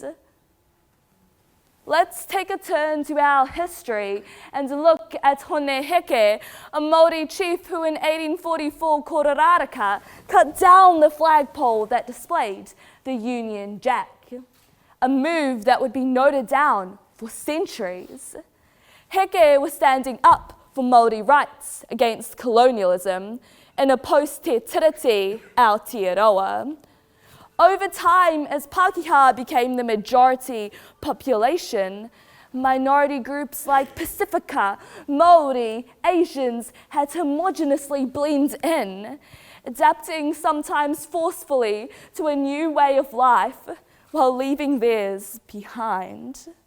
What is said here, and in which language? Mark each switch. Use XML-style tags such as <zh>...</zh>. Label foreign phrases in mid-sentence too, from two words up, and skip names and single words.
<en>Let's take a turn to our history and look at Hone Heke, a Māori chief who in 1844 Kororaraka cut down the flagpole that displayed the Union Jack, a move that would be noted down for centuries. Heke was standing up for Māori rights against colonialism in a post-</en> <mi>te tiriti</mi> <en>Aotearoa. Over time, as Pākehā became the majority population, minority groups like Pacifica, Māori, Asians had to homogeneously blend in, adapting sometimes forcefully to a new way of life while leaving theirs behind.</en>